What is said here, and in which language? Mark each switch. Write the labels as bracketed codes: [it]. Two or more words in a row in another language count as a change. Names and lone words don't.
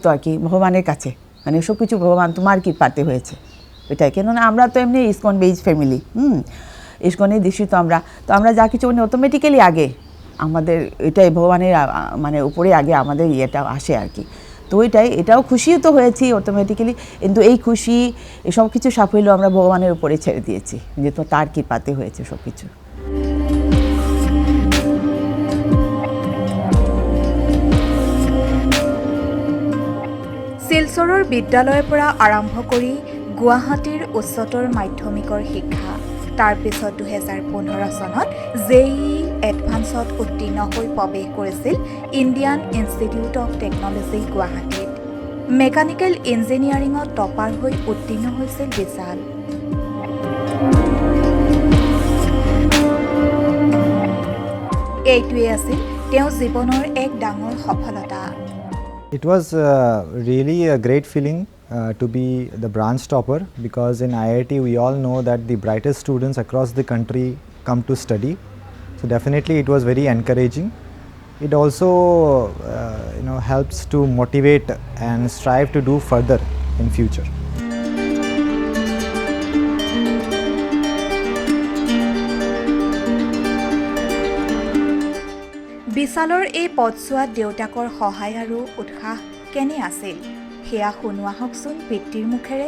[bn] আর কি ভগবানের কাছে মানে সব কিছু ভগবান তোমার কৃপাতে হয়েছে এটাই কেননা আমরা তো এমনি [en] ISKCON base family [bn] ইসকনের দৃষ্টিত তো আমরা যা কিছু মানে অটোমেটিক্যালি আগে আমাদের এটাই ভগবানের মানে উপরে আগে আমাদের ইয়েটা আসে আর কি তো এটাও খুশিও তো হয়েছি অটোমেটিক্যালি কিন্তু এই খুশি এসব কিছু সাফল্য আমরা ভগবানের উপরে ছেড়ে দিয়েছি যে তো তার কৃপাতে হয়েছে সব কিছু [as] শিলচৰৰ বিদ্যালয়ৰ পৰা আৰম্ভ কৰি গুৱাহাটীৰ উচ্চতৰ মাধ্যমিকৰ শিক্ষা তাৰপিছত 2015 চনত জেইই এডভান্সত উত্তীৰ্ণ হৈ প্ৰৱেশ কৰিছিল ইণ্ডিয়ান ইনষ্টিটিউট অফ টেকনলজি গুৱাহাটীত মেকানিকেল ইঞ্জিনিয়াৰিঙত টপাৰ হৈ উত্তীৰ্ণ হৈছিল বিশাল এইটোৱে আছিল তেওঁৰ জীৱনৰ এক ডাঙৰ সফলতা [en] It was really a great feeling to be the branch topper because in IIT we all know that the brightest students across the country come to study. So definitely it was very encouraging. It also helps to motivate and strive to do further in future. [as] বিশালৰ এই পদছোৱাত দেউতাকৰ সহায় আৰু উৎসাহ কেনে আছিল সেয়া শুনোৱা হওকচোন পিতৃৰ মুখেৰে